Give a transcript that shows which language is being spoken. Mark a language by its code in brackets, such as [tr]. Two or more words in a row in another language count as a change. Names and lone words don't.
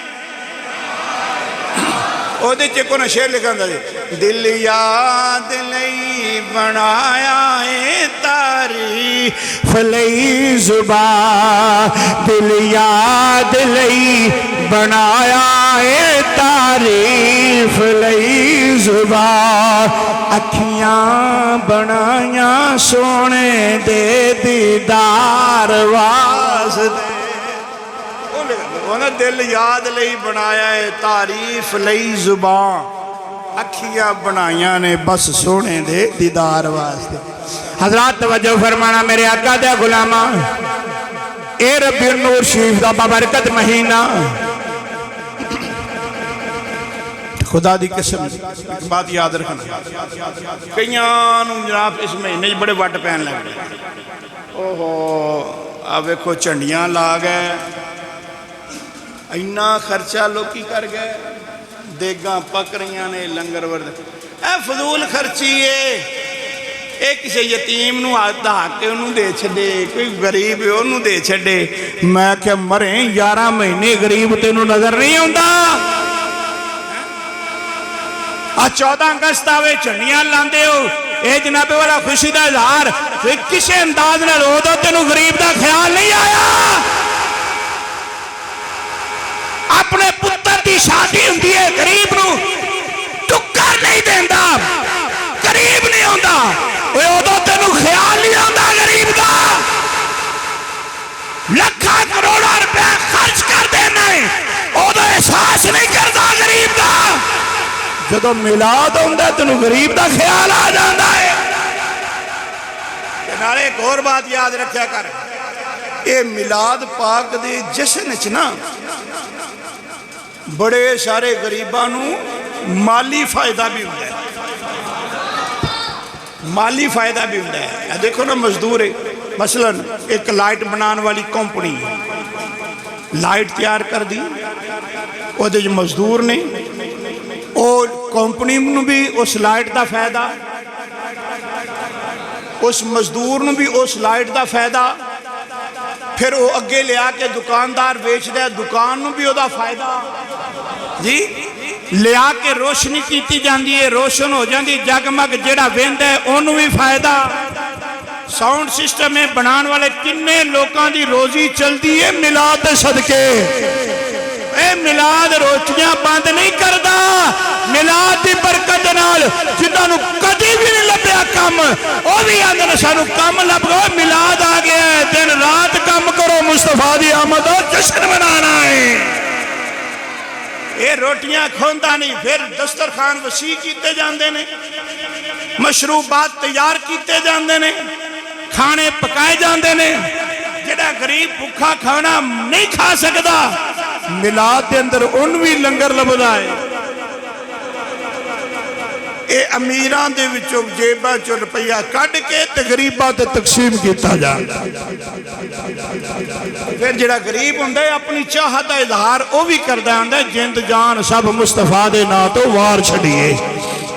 [pa] او دے چے کونا شعر لکھا دا جی، دل یاد لئی بنایا ہے تعریف لئی زبان، دل یاد لئی بنایا ہے تعریف لئی زبان، اکھیاں بنایاں سونے دے دیدار واسطے، دل یاد لئی بنایا ہے تعریف لئی زبان، اکھیاں بنائیاں نے بس سونے دے دیدار واسطے. حضرات توجہ فرمانا میرے آقا دے غلاماں، اے ربی النور شریف دا بابرکت مہینہ. خدا دی قسم ایک بات یاد رکھنا، کئیاں نوں جناب اس مہینے بڑے وٹ پین لگ گئے. اوہو اب ویکھو چنڈیاں لا گئے، اینا خرچہ لوکی کر گئے، دیگاں پک رہیاں نے، لنگر ورد. اے فضول خرچی ہے، اے کسی یتیم نوں دہا کے انہوں دے چھڑے، کوئی غریب ہے انہوں دے چھڑے. میں کہ مریں 11 مہینے غریب تینوں نظر نہیں ہوندا. 14 اگست آوے چنڈیاں لاندے ہو، اے جناب والا خوشی دا اظہار، کسے انداز نہ رو دو تینوں غریب دا خیال نہیں آیا. اپنے پتر دی شادی ہوندی ہے، غریب نو ٹکر نہیں دیندا، غریب نہیں ہوندا. اوے اودوں تینوں خیال نہیں آندا غریب دا. لکھاں کروڑاں روپے خرچ کر دینا ہے، اودوں احساس نہیں کردا غریب دا. جدو میلاد ہوندا تینوں غریب دا خیال آ جاندا ہے. نالے ایک اور بات یاد رکھیا کر، اے میلاد پاک دے جشن وچ نا بڑے سارے غریباں نوں مالی فائدہ بھی ہوندا ہے، مالی فائدہ بھی ہوندا ہے. دیکھو نا مزدور ہے، مثلا ایک لائٹ بنان والی کمپنی لائٹ تیار کر دی، وہ دے مزدور نے، اور کمپنی نو بھی اس لائٹ دا فائدہ، اس مزدور نو بھی اس لائٹ دا فائدہ، پھر وہ اگے لیا کے دکاندار بیچ دے، دکان نو بھی وہ دا فائدہ جی. لیا کے روشنی کیتی جاندی ہے، روشن ہو جاندی، جگمگ جیڑا ویند ہے انہوں بھی فائدہ. [en] sound system [pa] میں بنان والے کنے لوکاں دی روزی چلدی ہے میلاد دے صدقے. اے میلاد روٹیاں بند نہیں کردا، میلاد دی برکت نال جنہاں نوں کدی بھی نہیں لبیا کم، او بھی آندے سانوں کم لب گیا. میلاد آ گیا ہے، دن رات کم کرو، مصطفیٰ دی آمد دا جشن منانا ہے. اے روٹیاں کھوندا نہیں، پھر دسترخوان وسیع کیتے جاندے نے، مشروبات تیار کیتے جاندے نے، کھانے پکائے جاندے نے. جڑا غریب بھوکا کھانا نہیں کھا سکدا، میلاد دے اندر ان بھی لنگر لبدا ہے. اے امیران دے وچوں جیباں چوں روپیہ کڈ کے تے غریباں تے تقسیم کیتا جاندا. پھر جڑا غریب ہوندا ہے اپنی چاہت دا اظہار او بھی کردا ہوندا ہے، جند جان سب مصطفیٰ دے نام تو وار چھڈیے.